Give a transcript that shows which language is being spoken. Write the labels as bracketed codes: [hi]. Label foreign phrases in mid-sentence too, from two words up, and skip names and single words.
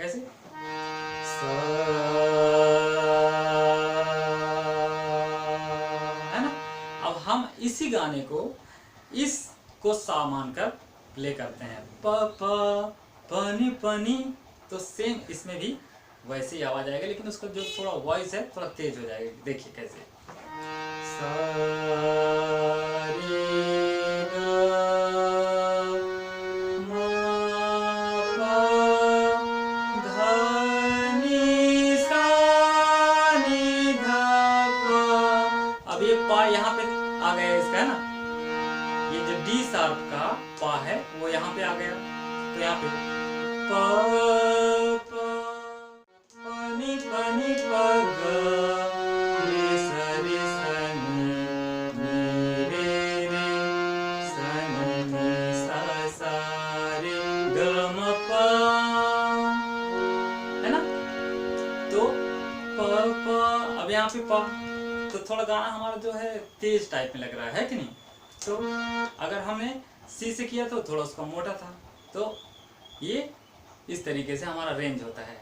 [hi] कैसे? है ना। अब हम इसी गाने को इसको सा मानकर प्ले करते हैं, प प पानी पानी। तो सेम इसमें भी वैसे ही आवाज आएगा, लेकिन उसका जो थोड़ा वॉइस है थोड़ा तेज हो जाएगा। देखिए कैसे, सा रे ग म प ध नि सा नि ध प। अब ये पा यहाँ पे आ गया इसका, है ना। ये जो [en] D sharp [hi] का पा है वो यहाँ पे आ गया। तो यहाँ पे प प पानी पानी प ग रे सा रे सा नी रे रे सा नी सा सा रे ग म प, है ना। तो प अब यहाँ पे प, तो थोड़ा गाना हमारा जो है तेज टाइप में लग रहा है कि नहीं। तो अगर हमने सी से किया तो थोड़ा उसका मोटा था। तो ये इस तरीके से हमारा रेंज होता है।